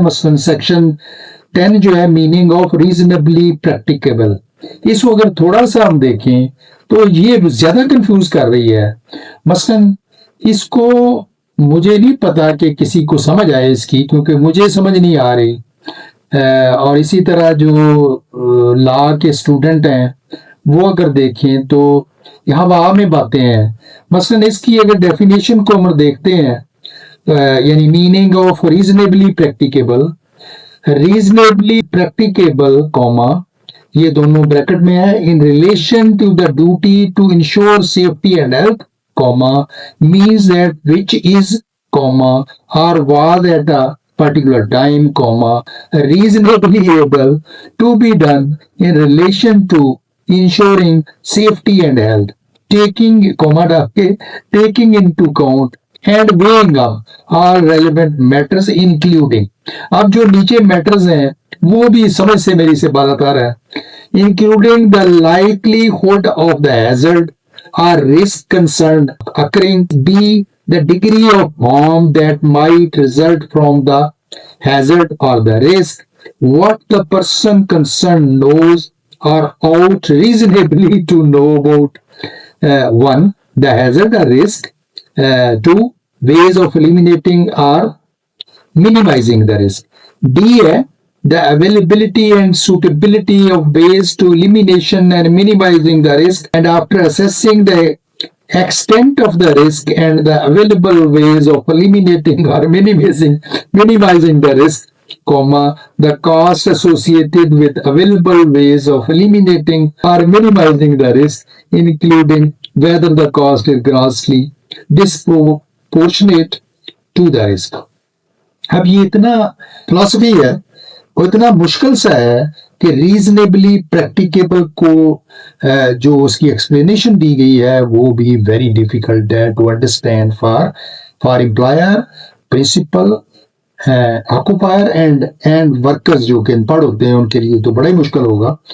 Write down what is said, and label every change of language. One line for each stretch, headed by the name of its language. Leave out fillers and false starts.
Urdu: مثلا سیکشن 10 جو ہے میننگ آف ریزنیبلی پریکٹیکیبل, اس کو اگر تھوڑا سا ہم دیکھیں تو یہ زیادہ کنفیوز کر رہی ہے. مثلا اس کو مجھے نہیں پتا کہ کسی کو سمجھ آئے اس کی, کیونکہ مجھے سمجھ نہیں آ رہی. اور اسی طرح جو لا کے اسٹوڈنٹ ہیں وہ اگر دیکھیں تو یہاں وہاں میں باتیں ہیں. مثلا اس کی اگر ڈیفینیشن کو ہم دیکھتے ہیں یعنی meaning of reasonably practicable, reasonably practicable کوما یہ دونوں بریکٹ میں ہے,
English: In relation to the duty to ensure safety and health comma means that which is comma or was at a particular time comma reasonably able to be done in relation to ensuring safety and health taking comma taking into account and weighing up all relevant matters including.
Urdu: اب جو نیچے matters ہیں وہ بھی سمجھ سے میری سے بالاتر ہے.
English: including the likelihood of the hazard or risk concerned occurring, b the degree of harm that might result from the hazard or the risk, what the person concerned knows or ought reasonably to know about 1 the hazard or risk, 2 ways of eliminating or minimizing the risk, d है the availability and suitability of ways to elimination and minimizing the risk, and after assessing the extent of the risk and the available ways of eliminating or minimizing the risk, comma the cost associated with available ways of eliminating or minimizing the risk, including whether the cost is grossly disproportionate to the risk.
Urdu: اب یہ اتنا فلسفی ہے اور اتنا مشکل سا ہے کہ ریزنیبلی پریکٹیکیبل کو جو اس کی ایکسپلینیشن دی گئی ہے وہ بھی ویری ڈیفیکلٹ ہے
English: to understand for employer, principal, occupier and workers
Urdu: جو کہ ان پڑھ ہوتے ہیں ان کے لیے تو بڑا ہی مشکل ہوگا.